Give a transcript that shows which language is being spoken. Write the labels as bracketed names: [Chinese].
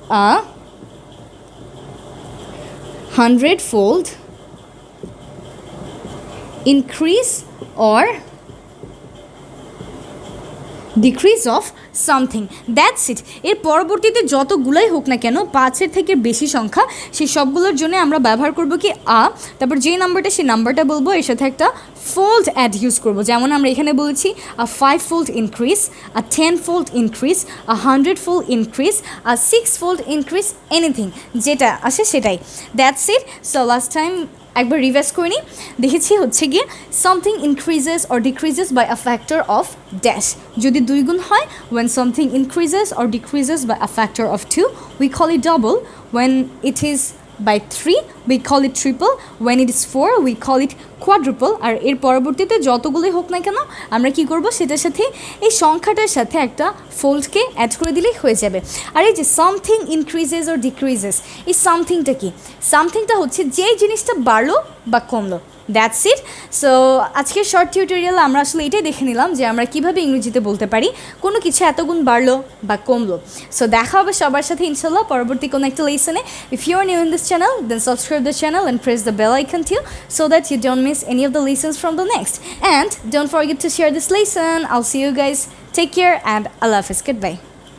[English] A 100-fold increase or decrease of something. That's it. [Bangla] এর পরবর্তীতে যতগুলোই হোক না কেন 5-এর থেকে বেশি সংখ্যা, সেই সবগুলোর জন্য আমরা ব্যবহার করব কি আ, তারপর যেই নাম্বারটা সেই নাম্বারটা বলবো, এর সাথে একটা ফোল্ড অ্যাড ইউজ করবো। যেমন আমরা এখানে বলেছি আ 5-fold ইনক্রিজ, আ 10-fold ইনক্রিজ, আ 100-fold ইনক্রিজ, আ 6-fold ইনক্রিজ, এনিথিং যেটা আসে সেটাই। [English] That's it. [Bangla] So last time একবার রিভাইজ করে নিই। দেখেছি হচ্ছে গিয়ে [English] something increases or decreases by a factor of dash, [Bangla] যদি 2 গুণ হয়। [English] when something increases or decreases by a factor of 2, we call it double. when it is by 3 we call it triple, when it is 4 we call it quadruple. [Bangla] আর এর পরবর্তীতে যতগুলোই হোক না কেন আমরা কি করব, সেটার সাথে এই সংখ্যাটার সাথে একটা ফোল্ডকে অ্যাড করে দিলেই হয়ে যাবে। আর এই যে সামথিং ইনক্রিজেস অর ডিক্রিজেস, এই সামথিংটা কি? সামথিংটা হচ্ছে যেই জিনিসটা বাড়লো বা কমলো, [English] That's it. [Bangla] সো আজকের শর্ট টিউটোরিয়াল আমরা আসলে এটাই দেখে নিলাম যে আমরা কীভাবে ইংরেজিতে বলতে পারি কোনো কিছু এত গুণ বাড়লো বা কমলো। সো দেখা হবে সবার সাথে ইনশাল্লাহ পরবর্তী কোনো একটা লেসনে। [English] If you are new in this channel then subscribe the channel and press the bell icon too so that you don't miss any of the lessons from the next. And don't forget to share this lesson. I'll see you guys. Take care and Allah Hafiz. Goodbye.